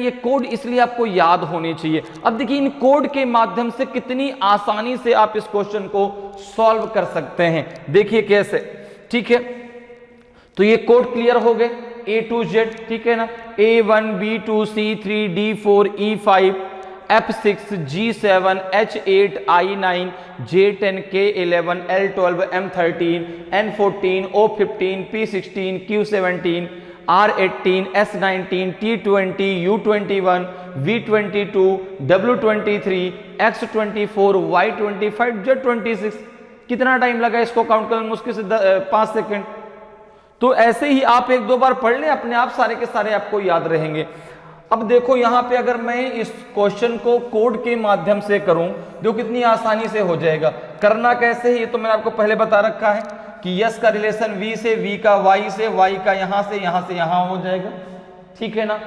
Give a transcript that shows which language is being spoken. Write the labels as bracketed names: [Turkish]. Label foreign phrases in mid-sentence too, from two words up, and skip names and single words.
[Hindi] ये कोड इसलिए आपको याद होने चाहिए। अब देखिए इन कोड के माध्यम से कितनी आसानी से आप इस क्वेश्चन को सॉल्व कर सकते हैं। देखिए कैसे, ठीक है। तो ये कोड क्लियर हो गए। [English] A to Z, [Hindi] ठीक है ना, [English] A1 B2 C3 D4 E5 F6 G7 H8 I9 J10 K11 L12 M13 N14 O15 P16 Q17 R18 S19 T20 U21 V22 W23 X24 Y25 Z26। [Hindi] कितना टाइम लगा इसको काउंट करने में? मुश्किल से 5 सेकंड। तो ऐसे ही आप एक दो बार पढ़ लें, अपने आप सारे के सारे आपको याद रहेंगे। अब देखो यहां पे अगर मैं इस क्वेश्चन को कोड के माध्यम से करूं जो कितनी आसानी से हो जाएगा। करना कैसे है ये तो मैंने आपको पहले बता रखा है कि यस का रिलेशन वी से, वी का वाई से, वाई का यहां से यहां हो जाएगा, ठीक है ना।